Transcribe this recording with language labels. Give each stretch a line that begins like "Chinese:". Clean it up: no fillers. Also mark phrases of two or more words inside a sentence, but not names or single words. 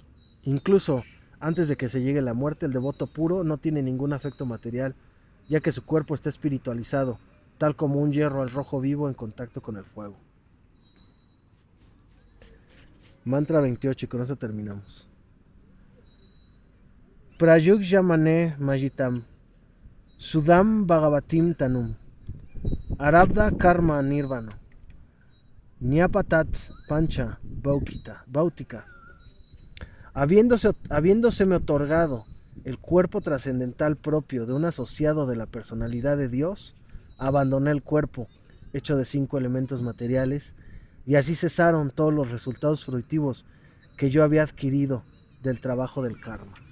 Spanish: Incluso antes de que se llegue la muerte, el devoto puro no tiene ningún afecto material, ya que su cuerpo está espiritualizado, tal como un hierro al rojo vivo en contacto con el fuego. Mantra 28, y con eso terminamos.
Sanskrit: प्रयुज्यमाने मयि तां शुद्धां भागवतीं तनुम् आरब्ध कर्म निर्वाणो न्यपतत् पाञ्च भौतिकः.
Spanish: Habiéndoseme otorgado el cuerpo trascendental propio de un asociado de la personalidad de Dios, abandoné el cuerpo, hecho de 5 elementos materiales, y así cesaron todos los resultados fruitivos que yo había adquirido del trabajo del karma.